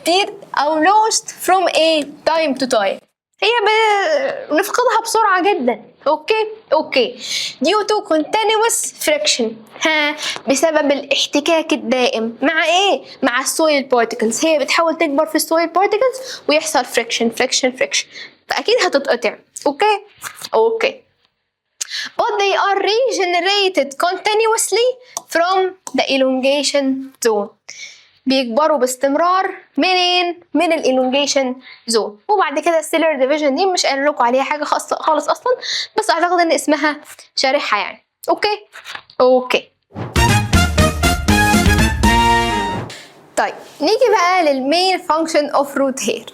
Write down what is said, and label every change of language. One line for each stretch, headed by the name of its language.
Arabic: تيرد او lost from a time to time، هي بنفقدها بسرعه جدا. اوكي
English: due to continuous friction،
Arabic: بسبب الاحتكاك الدائم مع ايه؟ مع السويل بارتيكلز. هي بتحاول تكبر في السويل بارتيكلز ويحصل فريكشن، فاكيد هتتقطع.
English: Okay but they are regenerated continuously from the elongation zone.
Arabic: بيكبروا باستمرار منين؟ من الالونجيشن زون. وبعد كده السيلر ديفيجن دي مش قايل لكم عليها حاجه خالص اصلا، بس اعتقد ان اسمها شارحها يعني. اوكي طيب نيجي بقى للمين فانكشن اوف روت هير.